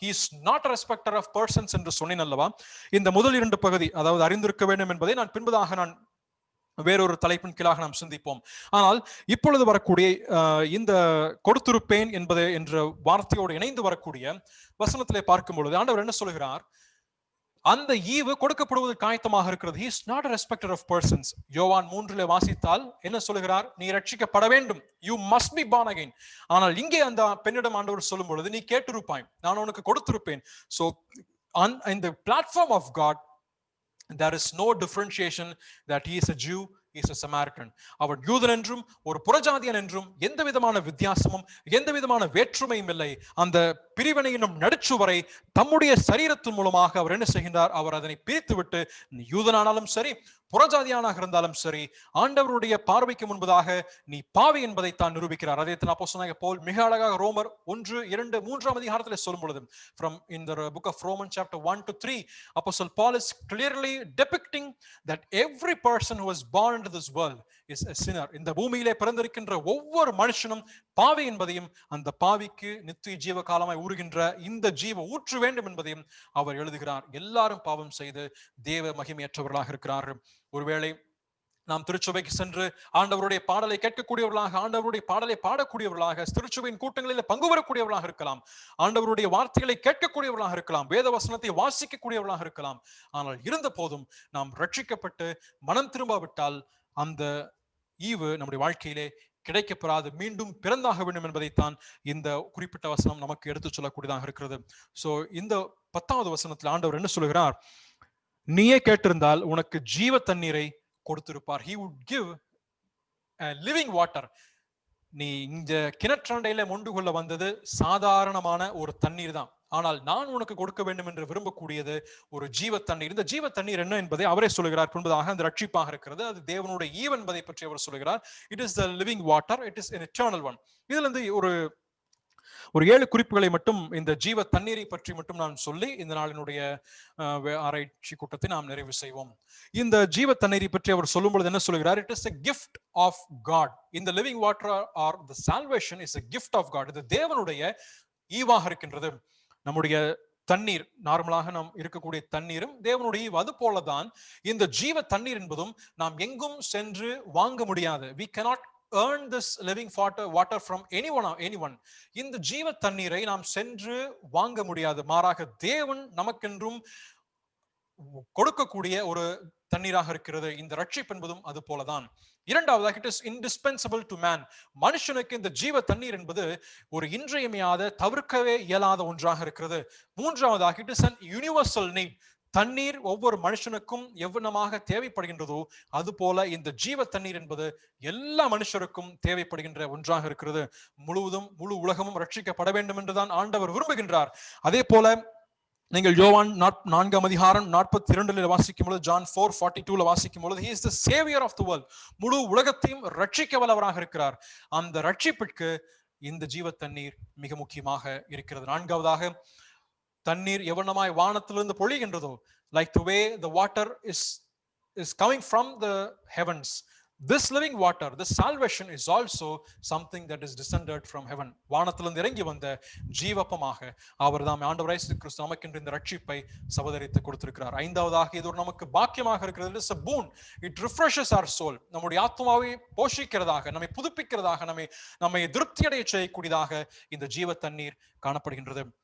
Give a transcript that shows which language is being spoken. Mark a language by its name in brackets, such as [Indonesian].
[English] He is not a respecter of persons [Tamil] என்று சொன்னேன் அல்லவா? இந்த முதல் இரண்டு பகுதி, அதாவது அறிந்திருக்க வேண்டும் என்பதை நான் பின்பதாக நான் வேறொரு தலைப்பின் கீழாக நாம் சிந்திப்போம். ஆனால் இப்பொழுது வரக்கூடிய இந்த கொடுத்திருப்பேன் என்பது என்ற வார்த்தையோடு இணைந்து வரக்கூடிய வசனத்திலே பார்க்கும் பொழுது ஆண்டவர் என்ன சொல்கிறார்? அந்த ஈவு கொடுக்கப்படுவதற்கு ஆயத்தமாக இருக்கிறது. [English] He is not a respecter of persons. [Tamil] யோவான் 3 வாசித்தால் என்ன சொல்கிறார்? [English] நீ ரட்சிக்கப்பட வேண்டும், you must be born again. [Tamil] ஆனால் இங்கே அந்த பெண்ணிடம் ஆண்டவர் சொல்லும் பொழுது, நீ கேட்டிருப்பாய், நான் உனக்கு கொடுத்திருப்பேன். [English] So on in the platform of God, There is no differentiation that he is a Jew, he is a Samaritan. [Tamil] அவன் யூதன் என்றும் ஒரு புறஜாதியன் என்றும் எந்த விதமான வித்தியாசமும் எந்த விதமான வேற்றுமையும் இல்லை. அந்த பிரிவினை என்னும் நடுச்சுவரை தம்முடைய சரீரத்தின் மூலமாக அவர் என்ன செய்கின்றார்? அவர் அதனை பிரித்துவிட்டு நீ யூதனானாலும் சரி புறஜாதியானாக இருந்தாலும் சரி ஆண்டவருடைய பார்வைக்கு முன்பதாக நீ பாவி என்பதை தான் நிரூபிக்கிறார். அதே அப்போஸ்தலனாகிய பவுல் மிக அழகாக ரோமர் 1, 2, 3 அதிகாரத்தில் சொல்லும் பொழுது, [English] from in the book of Romans chapter 1 to 3, Apostle Paul is clearly depicting that every person who was born into this world is a sinner. [Tamil] இந்த பூமியிலே பிறந்திருக்கின்ற ஒவ்வொரு மனுஷனும் பாவி என்பதையும் அந்த பாவிக்கு நித்திய ஜீவ காலமாய் ஊறுகின்ற இந்த ஜீவ ஊற்று வேண்டும் என்பதையும் அவர் எழுதுகிறார். எல்லாரும் பாவம் செய்து தேவ மகிமையற்றவர்களாக இருக்கிறார்கள். ஒருவேளை நாம் திருச்சபைக்கு சென்று ஆண்டவருடைய பாடலை கேட்கக்கூடியவர்களாக, ஆண்டவருடைய பாடலை பாடக்கூடியவர்களாக, திருச்சபையின் கூட்டங்களில் பங்கு பெறக்கூடியவர்களாக இருக்கலாம், ஆண்டவருடைய வார்த்தைகளை கேட்கக்கூடியவர்களாக இருக்கலாம், வேத வசனத்தை வாசிக்கக்கூடியவர்களாக இருக்கலாம். ஆனால் இருந்த போதும் நாம் ரட்சிக்கப்பட்டு மனம் திரும்பாவிட்டால் அந்த ஈவு நம்முடைய வாழ்க்கையிலே கிடைக்கப்பெறாது, மீண்டும் பிறந்தாக வேண்டும் என்பதைத்தான் இந்த குறிப்பிட்ட வசனம் நமக்கு எடுத்து சொல்லக்கூடியதாக இருக்கிறது. சோ இந்த 10வது வசனத்தில் ஆண்டவர் என்ன சொல்லுகிறார்? நீயே கேட்டிருந்தால் உனக்கு ஜீவ தண்ணீரை கொடுத்திருப்பார். [English] He would give a living water. [Tamil] நீ இந்த கிணற்றண்டையில மொண்டு கொள்ள வந்தது சாதாரணமான ஒரு தண்ணீர் தான். ஆனால் நான் உனக்கு கொடுக்க வேண்டும் என்று விரும்பக்கூடியது ஒரு ஜீவ தண்ணீர். இந்த ஜீவ தண்ணீர் என்ன என்பதை அவரே சொல்லுகிறார். பின்பதாக அந்த ரட்சிப்பாக இருக்கிறது. அது தேவனுடைய ஈவன் என்பதை பற்றி அவர் சொல்லுகிறார். [English] It is the living water, it is an eternal one. [Tamil] இதுல இருந்து ஒரு 7 குறிப்புகளை மட்டும் இந்த ஜீவ தண்ணீரை பற்றி மட்டும் நான் சொல்லி இந்த நாளினுடைய ஆராய்ச்சி கூட்டத்தை நாம் நிறைவு செய்வோம். இந்த ஜீவ தண்ணீரை பற்றி அவர் சொல்லும் பொழுது என்ன சொல்கிறார்? [English] It is a gift of God. இந்த living water or the salvation is a gift of God. [Tamil] இது தேவனுடைய ஈவாக இருக்கின்றது. நம்முடைய தண்ணீர், நார்மலாக நாம் இருக்கக்கூடிய தண்ணீரும் தேவனுடைய ஈவு. அது போலதான் இந்த ஜீவ தண்ணீர் என்பதும் நாம் எங்கும் சென்று வாங்க முடியாது. [English] We cannot earn this living water from anyone. [Tamil] இந்த ஜீவ தண்ணீரை நாம் சென்று வாங்க முடியாது. மாறாக தேவன் நமக்கென்றும் கொடுக்கக்கூடிய ஒரு தண்ணீராக இருக்கிறது. இந்த ரட்சிப்பு என்பதும் அது போலதான். இரண்டாவதாக, [English] It is indispensable to man. [Tamil] மனுஷனுக்கு இந்த ஜீவ தண்ணீர் என்பது ஒரு இன்றியமையாத, தவிர்க்கவே இயலாத ஒன்றாக இருக்கிறது. மூன்றாவதாக, [English] It is an universal need. [Tamil] தண்ணீர் ஒவ்வொரு மனுஷனுக்கும் எவ்வளமாக தேவைப்படுகின்றதோ அது போல இந்த ஜீவ தண்ணீர் என்பது எல்லா மனுஷருக்கும் தேவைப்படுகின்ற ஒன்றாக இருக்கிறது. முழு உலகமும் ரட்சிக்கப்பட வேண்டும் என்றுதான் ஆண்டவர் விரும்புகின்றார். அதே போல நீங்கள் யோவான் 4 அதிகாரம் 42 வாசிக்கும் பொழுது, John 4:42 வாசிக்கும் பொழுது, [English] he is the savior of the world. [Tamil] முழு உலகத்தையும் ரட்சிக்க வல்லவராக இருக்கிறார். அந்த ரட்சிப்பிற்கு இந்த ஜீவ தண்ணீர் மிக முக்கியமாக இருக்கிறது. நான்காவதாக, தண்ணீர் எவ்வளமாய் வானத்திலிருந்து பொழிகின்றதோ, [English] like the way the water is coming from the heavens, this living water, this salvation is also something that is descended from heaven. [Tamil] வானத்திலிருந்து இறங்கி வந்த ஜீவப்பமாக அவர்தாம் ஆண்டவர் இயேசு கிறிஸ்து நமக்கென்று இந்த ரட்சிப்பை சபதரித்து கொடுத்திருக்கிறார். ஐந்தாவதாக, இது ஒரு நமக்கு பாக்கியமாக இருக்கிறது. [English] It is a boon. It refreshes our soul. [Tamil] நம்முடைய ஆத்மாவை போஷிக்கிறதாக, நம்மை புதுப்பிக்கிறதாக, நம்மை திருப்தியடைய செய்யக்கூடியதாக இந்த ஜீவ தண்ணீர் காணப்படுகின்றது.